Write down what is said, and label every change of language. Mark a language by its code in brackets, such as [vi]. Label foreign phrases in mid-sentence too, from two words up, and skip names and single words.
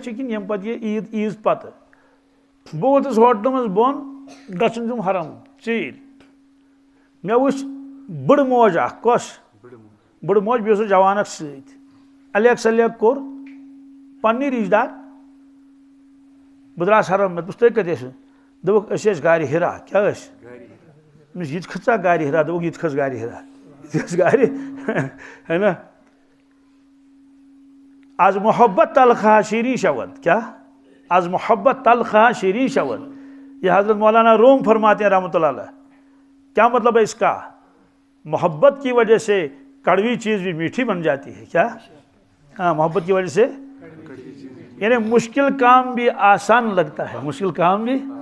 [ks] چھُ کِنہٕ ییٚمہِ پَتہٕ یہِ عیٖذ پَتہٕ بہٕ ووتُس ہوٹلہٕ منٛز بۄن گژھُن چھُم حرم ژیٖرۍ مےٚ وٕچھ بٕڑٕ موج اکھ کۄس بٕڑٕ موج بیٚیہِ اوس جوان اکھ سۭتۍ الیک سلیک کوٚر پنٛنی رِشتہٕ دار بہٕ درٛاس حرم مےٚ دوٚپُس تُہۍ کَتہِ ٲسِو دوٚپُکھ أسۍ ٲسۍ گاڑِ ہِرا کیٛاہ ٲسۍ مےٚ یہِ تہِ کھٔژا گاڑِ ہِرا دوٚپُکھ یہِ تہِ کھٔژ گاڑِ ہِرا یہِ تہِ کھٔژ گاڑِ ہے نا [fa] آز محبت تلخا شیریں شود [ur] کیا [fa] آز محبت تلخا شیریں شود [ur] یہ حضرت مولانا روم فرماتے ہیں [ar] رحمۃ اللہ علیہ [ur] کیا مطلب ہے اس کا محبت کی وجہ سے کڑوی چیز بھی میٹھی بن جاتی ہے کیا ہاں محبت کی وجہ سے یعنی مشکل کام بھی آسان لگتا ہے مشکل کام بھی